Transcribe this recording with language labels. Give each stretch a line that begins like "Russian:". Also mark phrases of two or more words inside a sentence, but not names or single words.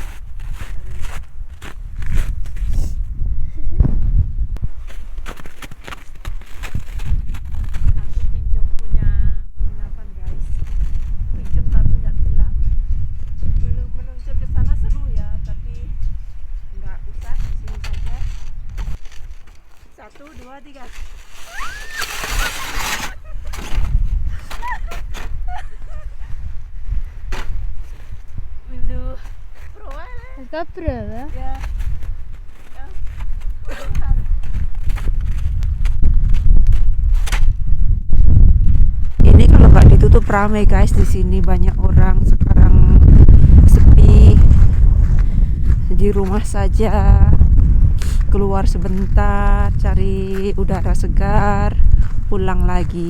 Indonesian: Aku pinjam punya penginapan guys. Pinjam tapi nggak bilang. Belum meluncur ke sana, seru ya, tapi nggak usah, di sini saja. 1, 2, 3.
Swedish: Vill du prova eller? Jag ska pröva. Ja. Ja. Här.
Indonesian: Ini kalau nggak ditutup ramai guys, di sini banyak orang. Sekarang sepi. Di rumah saja. Keluar sebentar, cari udara segar, pulang lagi.